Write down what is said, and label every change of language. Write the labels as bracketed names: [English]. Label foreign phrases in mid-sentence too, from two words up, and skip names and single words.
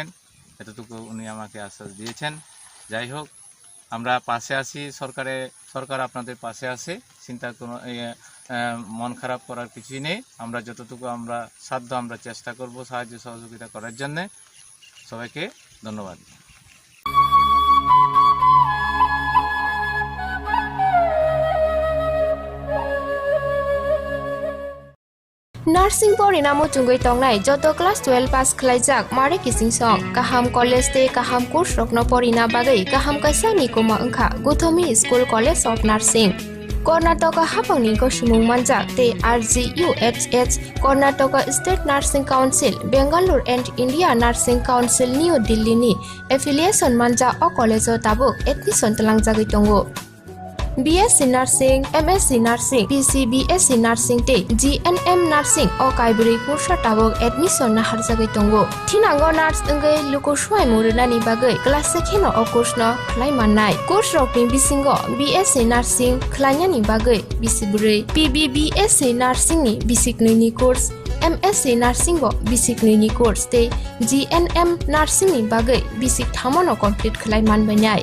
[Bangla] এতটুকু উনি আমাকে আশ্বাস দিয়েছেন। যাই হোক, আমরা পাশে আছি, সরকার আপনাদের পাশে আছে, চিন্তা কোনো মন খারাপ করার কিছুই নেই। আমরা যতটুকু আমরা সাধ্য আমরা চেষ্টা করব সাহায্য সহযোগিতা করার জন্যে। সবাইকে ধন্যবাদ। [Kok Borok] नार्सिं परिणाम चुंगै तंगनाय जत क्लास 12 पास खलाइजाक मारे किसिं सं काहाम कलेज ते काहाम कोर्स रखनो परिना बागै काहाम काisa निकुमा अंखा गौतमी स्कुल कलेज अफ नार्सिं कर्नाटका हाफांनि गसुमुं मानजाक ते RGUHH कर्नाटका स्टेट नार्सिं काउन्सिल बेंगालुरु एन्ड इंडिया नार्सिं काउन्सिल न्यू दिल्लीनि एफिलिएशन मानजा अ कलेजो ताबुक एडमिशन तलांजागै दंगो। BSc Nursing, MSc Nursing, BSc Nursing te GNM Nursing o kaibri kursa tabok admission na harjagai tongo. Thinango nurse engai lukosuai murunani bagai class sekheno o course no khlai mannai. Course rokni bisingo BSc Nursing khlainani bagai bisiburei, BSc Nursing ni bisiknui ni course, MSc Nursing bo bisiknui ni course te GNM Nursing ni bagai bisik thamono complete khlai manbainai.